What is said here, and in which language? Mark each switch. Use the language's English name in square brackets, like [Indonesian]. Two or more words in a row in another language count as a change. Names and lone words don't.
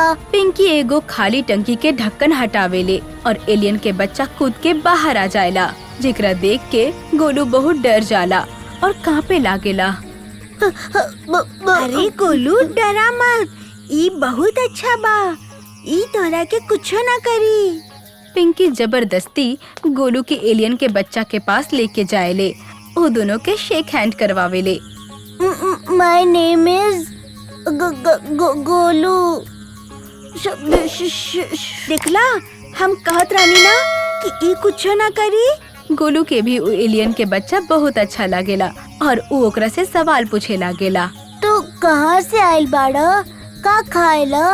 [Bhojpuri] पिंकी एगो खाली टंकी के ढक्कन हटावेले और एलियन के बच्चा कूद के बाहर आ जाएला, जेकरा देख के गोलू बहुत डर जाला और कांपे लागेला। अरे गोलू, डरा मत, ई बहुत अच्छा बा, ई तोरा के कुछो ना करी। पिंकी जबरदस्ती गोलू के एलियन के बच्चा के पास लेके जाएले। वो दोनों के [English] shake hand [Bhojpuri] करवावेले। [English] my name is Golu. [Bhojpuri] देखला हम कहत रानी ना कि ई कुछो ना करी। गोलू के भी उ एलियन के बच्चा बहुत अच्छा लागेला और उ ओकरा से सवाल पूछे लागेला। तू कहाँ से आइल बाड़ा? का खाएला?